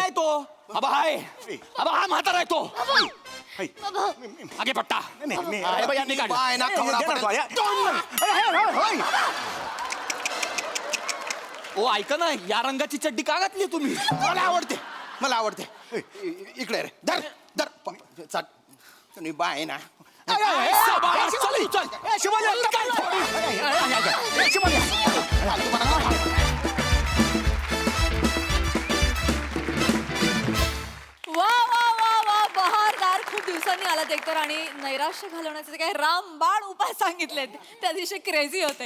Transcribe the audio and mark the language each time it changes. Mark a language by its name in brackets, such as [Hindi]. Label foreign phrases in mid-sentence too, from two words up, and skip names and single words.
[Marathi] नाही तो अबा हाय, अबा हा म्हातारा आहे तो. आगे पट्टा. अरे बाई, यांनी काढला. बाय ना कवडा ओ ऐका ना, या रंगाची चड्डी का घातली तुम्ही? मला आवडते, मला आवडते. इकडे रे, धर धर चट. तुम्ही बाय ना. चल चल. वा वा वा वा बहारदार. खूप दिवसांनी आलात एकतर आणि नैराश्य घालवण्याचे जे काही रामबाण उपाय सांगितलेत ते अतिशय क्रेझी होते.